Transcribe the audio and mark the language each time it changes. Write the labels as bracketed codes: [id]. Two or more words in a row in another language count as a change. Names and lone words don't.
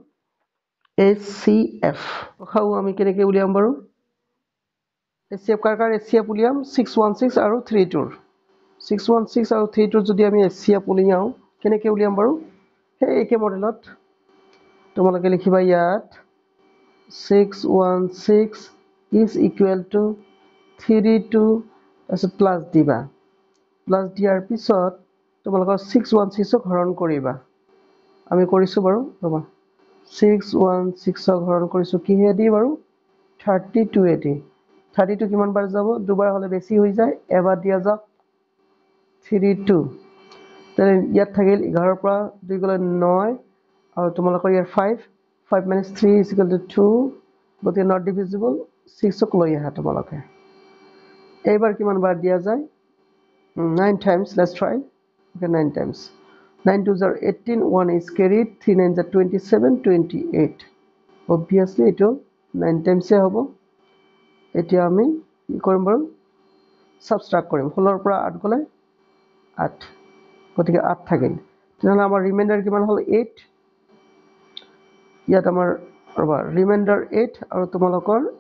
[as] HCF খাও আমি কেনেকৈ উলিয়াম বাৰু HCF কাৰ HCF উলিয়াম 616 আৰু 32 616 আৰু 32 যদি আমি HCF উলিয়াও কেনেকৈ উলিয়াম বাৰু সেই একে মডেলত তোমালোকে লিখিবা ইয়াত [en] 616 is equal to 32 [as] তাৰপিছত প্লাছ দিবা প্লাছ দিয়াৰ পিছত তোমালোকৰ 616ক হৰণ কৰিবা আমি কৰিছো বাৰু ৰবা 616ক হৰণ কৰিছো কিহেদি বাৰু 32 এদি 32 কিমান বাৰ যাব দুবাৰ হলে বেছি হৈ যায় এবাৰ দিয়া যাওক 32 তেনে ইয়াত থাকিল 11 পৰা 2 গলে 9 আৰু তোমালোকৰ ইয়াৰ 5 [en] 5 minus 3 is equal to 2 [as] গতিকে [en] not divisible [as] 6ক লৈ আহা তোমালোকে এইবাৰ কিমান বাৰ দিয়া যায় [en] 9 times let's try okay 9 times 9 2s are 18 1 is carried 3 9s are 27 28 obviously [as] এটো 9 times এ হ'ব এতিয়া আমি কি কৰিম বাৰু সাবট্ৰাক্ট কৰিম 16 ৰ পৰা 8 গলে 8 গতিকে 8 থাকিল তেনে আমাৰ ৰিমাইন্ডাৰ কিমান হল 8 ইয়াত আমাৰ ৰবা ৰিমাইন্ডাৰ 8 আৰু তোমালোকৰ